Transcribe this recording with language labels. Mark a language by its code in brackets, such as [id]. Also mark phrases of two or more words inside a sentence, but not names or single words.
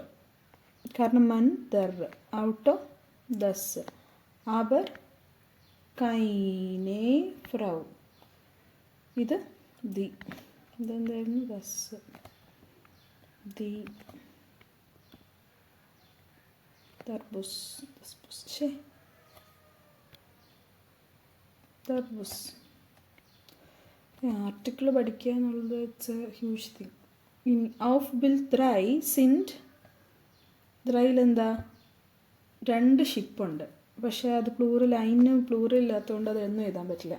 [de] കാരണം Mann der, Auto das. Aber keine Frau. [ml] ഇത് die. ഇതെന്തായിരുന്നു? das. [de] die. Tarbus. [ml] തർബൂസ്. ആർട്ടിക്കിൾ പഠിക്കുക എന്നുള്ളത് [en] it's a huge thing. [de] auf Bild 3 sind. 3 എന്താ? [ml] 2 ഷിപ്പുണ്ട്, പക്ഷേ അത് പ്ലൂറൽ, അതിന് പ്ലൂറൽ ഇല്ലാത്തതുകൊണ്ട് അതൊന്നും എഴുതാൻ പറ്റില്ല.